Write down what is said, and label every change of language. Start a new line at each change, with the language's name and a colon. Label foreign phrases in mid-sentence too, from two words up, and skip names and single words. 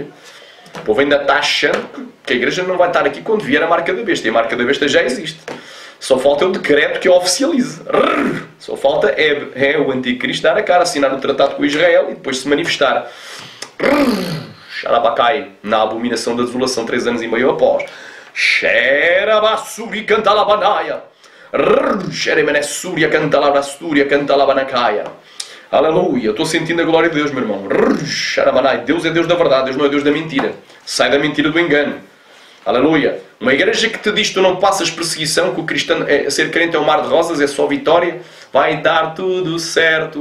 Portuguese: O povo ainda está achando que a igreja não vai estar aqui quando vier a marca da besta. E a marca da besta já existe. Só falta o decreto que a oficialize. Só falta é o anticristo dar a cara, assinar o tratado com Israel e depois se manifestar. Xarabacai, na abominação da desolação, 3 anos e meio após. Xerabassuri cantalabanaia. Xeremenessúria cantalabastúria cantalabanacaia. Aleluia, eu estou sentindo a glória de Deus, meu irmão. Xarabanai, Deus é Deus da verdade, Deus não é Deus da mentira. Sai da mentira do engano. Aleluia. Uma igreja que te diz que tu não passas perseguição, que o cristão ser crente é um mar de rosas, é só vitória, vai dar tudo certo.